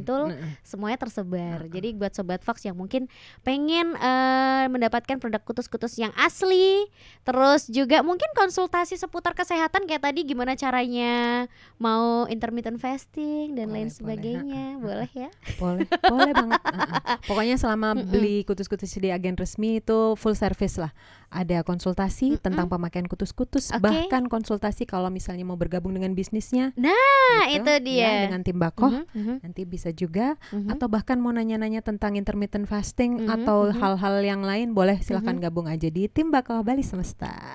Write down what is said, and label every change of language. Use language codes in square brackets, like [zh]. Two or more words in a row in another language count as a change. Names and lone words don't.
[id] Bantul, semuanya tersebar. Jadi buat Sobat Fox yang mungkin pengen mendapatkan produk kutus-kutus yang asli, terus juga mungkin konsultasi seputar kesehatan kayak tadi, gimana caranya mau [en] intermittent fasting [id] dan lain sebagainya, boleh ya? Boleh banget. Pokoknya selama beli kutus-kutus di agen resmi itu [en] full service [id] lah. Ada konsultasi tentang pemakaian kutus-kutus, bahkan konsultasi kalau misalnya mau bergabung dengan bisnisnya. Nah, gitu, itu dia. Ya, dengan tim Bakoh nanti bisa juga, atau bahkan mau nanya-nanya tentang [en] intermittent fasting [id] atau hal-hal yang lain, boleh silahkan gabung aja di tim Bakoh Bali Semesta.